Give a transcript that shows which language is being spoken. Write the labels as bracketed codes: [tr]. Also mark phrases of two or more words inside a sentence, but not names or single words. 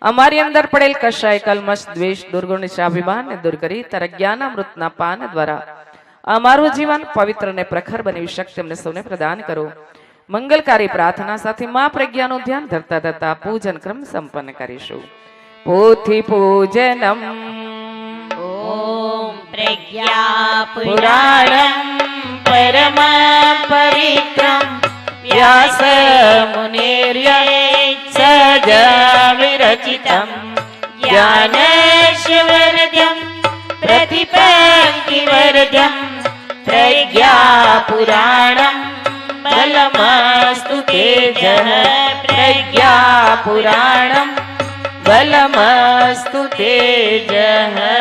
[gu] અમારી અંદર પડેલ કશાય કલમશ દ્વેષ દુર્ગુણ નિશાભિમાનને દૂર કરી તારા જ્ઞાનામૃતના પાન દ્વારા અમારું જીવન પવિત્ર અને પ્રખર બની શક્તિ અમને સૌને પ્રદાન કરો. મંગલકારી પ્રાર્થના સાથે મા પ્રજ્ઞાનું ધ્યાન ધરતા ધરતા પૂજન ક્રમ સંપન્ન કરીશું. પોથી પૂજનમ [sa] ॐ प्रज्ञापुराणं परम पवित्रं व्यासमुनिर्य सजविरचितं ज्ञानैश्वर्यं प्रतिपत्तिवर्धं प्रज्ञापुराणं बलमस्तु तेजः प्रज्ञापुराणं बलमस्तु तेजः.